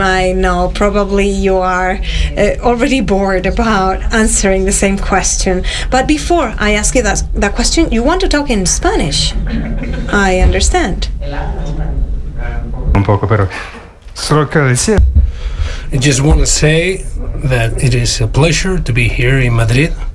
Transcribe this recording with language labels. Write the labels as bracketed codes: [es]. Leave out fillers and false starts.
[en] I know probably you are already bored about answering the same question. But before I ask you that question, you want to talk in Spanish. I understand. [es] Un poco, pero solo quiero decir. [en] I just want to say that it is a pleasure to be here in Madrid.